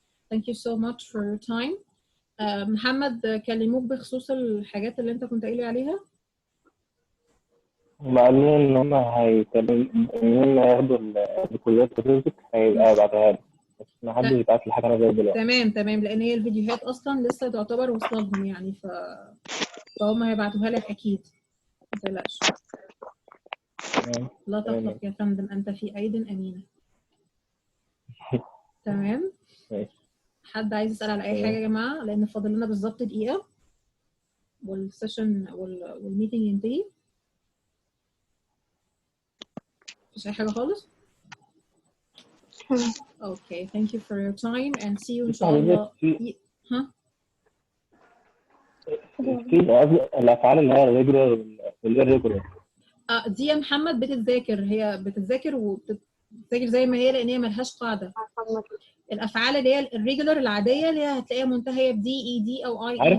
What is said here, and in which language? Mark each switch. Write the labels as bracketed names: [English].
[English] Thank you so much for your time. [Arabic] محمد كلموك بخصوص الحاجات اللي انت كنت قايل لي عليها؟ هم قالوا إن هم هياخدوا الكليات الرزق هيبقى بعدها لي، بس ما حدش يبعت لي حاجة أنا زي دلوقتي. تمام لأن هي الفيديوهات أصلا لسه تعتبر واصلة لهم يعني فهم هيبعتوها لك أكيد. ما تقلقش. لا تقلق يا فندم، أنت في أيد أمينة. تمام. حد عايز يسأل على أي حاجة يا جماعة؟ لأن فاضل لنا بالظبط دقيقة والسيشن والميتنج ينتهي. مفيش أي حاجة خالص؟ [English] Okay, thank you for your time and see you inshallah. ها؟ [Arabic] الأفعال اللي هي الريجولار والإيريجولار. دي يا محمد بتتذاكر، هي بتتذاكر وبتتذاكر زي ما هي لأن هي ملهاش قاعدة. الأفعال اللي هي الريجولار العادية اللي هي هتلاقيها منتهية ب دي دي أو اي عارف